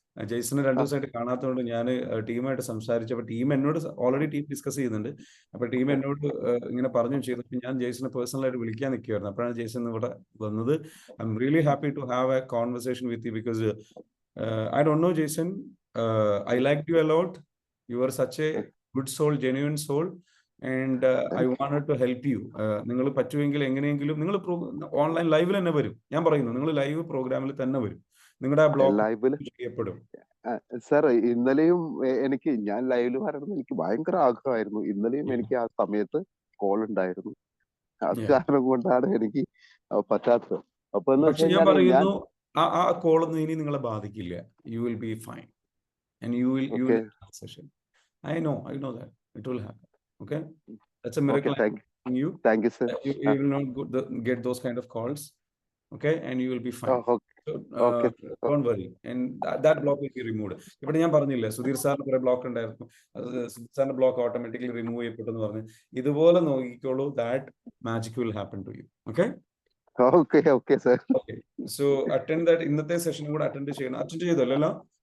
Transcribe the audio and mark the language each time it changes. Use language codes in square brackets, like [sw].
[ml] ജെയ്സനെ 2 ദിവസമായിട്ട് കാണാത്തതുകൊണ്ട് ഞാൻ ടീമായിട്ട് സംസാരിച്ചപ്പോൾ ടീം എന്നോട് ഓൾറെഡി ടീം ഡിസ്കസ് ചെയ്യുന്നുണ്ട്. അപ്പൊ ടീം എന്നോട് ഇങ്ങനെ പറഞ്ഞു ചെയ്തപ്പോൾ ഞാൻ ജെയ്സനെ പേഴ്സണലായിട്ട് വിളിക്കാൻ നിൽക്കുമായിരുന്നു. അപ്പോഴാണ് ജെയ്സൺ ഇവിടെ വന്നത്. [en] I am really happy to have a conversation with you because I don't know Jason, I liked you a lot. You are such a good soul, genuine soul, and I wanted to help you. [ml] നിങ്ങൾ പറ്റുമെങ്കിൽ എങ്ങനെയെങ്കിലും നിങ്ങൾ online ലൈവിൽ തന്നെ വരും. ഞാൻ പറയുന്നു, നിങ്ങൾ ലൈവ് പ്രോഗ്രാമിൽ തന്നെ വരും. നിങ്ങളുടെ ലൈവിൽ ചെയ്യപ്പെടും. സർ, ഇന്നലെയും ഞാൻ ലൈവിൽ വരണം എനിക്ക് ഭയങ്കര ആഗ്രഹമായിരുന്നു. ഇന്നലെയും എനിക്ക് ആ സമയത്ത് കോൾ ഉണ്ടായിരുന്നു. അത് കാരണം കൊണ്ടാണ് എനിക്ക് പറ്റാത്തത്. അപ്പൊ ഞാൻ പറയുന്നു, ആ കോളൊന്നും ഇനി നിങ്ങളെ ബാധിക്കില്ല. [en] You will be fine. And you will session. I know that it will happen. Okay, that's a miracle. Thank you sir. You will not get those kind of calls. Okay, and you will be fine. Don't worry, and that block will be removed. [ml] But ഞാൻ പറഞ്ഞില്ലേ, സുധീർ സാറിന് കുറെ block ഉണ്ടായിരുന്നു. സുധീർ സാറിന്റെ block automatically remove ചെയ്യപ്പെട്ടെന്ന് പറഞ്ഞു. ഇതുപോലെ നോക്കിക്കോളൂ, [en] that magic will happen to you. Okay sir. Okay, so attend that. [ml] ഇന്നത്തെ സെഷനും കൂടെ അറ്റൻഡ് ചെയ്തല്ലോ.